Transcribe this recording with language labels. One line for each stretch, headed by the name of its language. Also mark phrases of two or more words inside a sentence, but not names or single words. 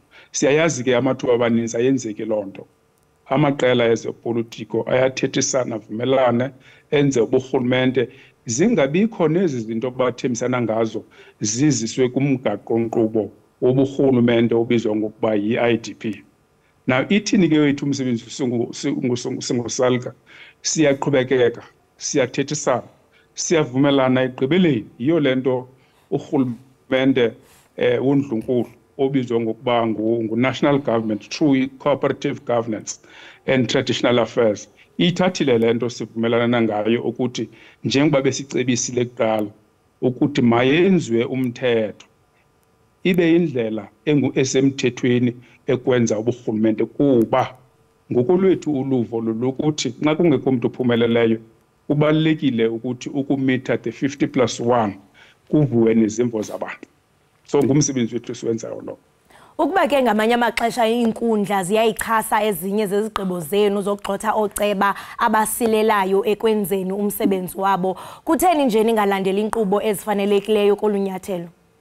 Xhosa: Siyayazi ke amathuba amaninzi ayenzeki loo nto. Amaqela ezopolitiko ayathethisana avumelane enze uburhulumente zingabikho nezi zinto bathembisana ngazo ziziswe kumgaqo-nkqubo woburhulumente obizwa ngokuba yi-IDP. Now ithini ke wethu umsebenzi singuSALGA? Siyaqhubekeka, siyathethisana, siyavumelana ekugqibeleni. Yiyo le nto urhulumente wondlunkulu obizwa ngokuba ngu-
English: national government through cooperative governance and traditional affairs
Xhosa: ithathile le nto sivumelana ngayo ukuthi njengoba besicebisile kuqala ukuthi mayenziwe umthetho ibe indlela esemthethweni ekwenza uburhulumente, kuba ngokolwethu uluvo lokuthi nxa kungekho umuntu ophumeleleyo kubalulekile ukuthi ukumitha the 50+1 kuvuwe nezimvo zabantu. So ngumsebenzi wethu siwenzayo lo. Ukuba ke ngamanye amaxesha iinkundla ziyayichasa ezinye zezigqibo zenu zokugxotha ooceba abasilelayo ekwenzeni umsebenzi wabo, kutheni nje ningalandeli inkqubo ezifanelekileyo kolunyathelo?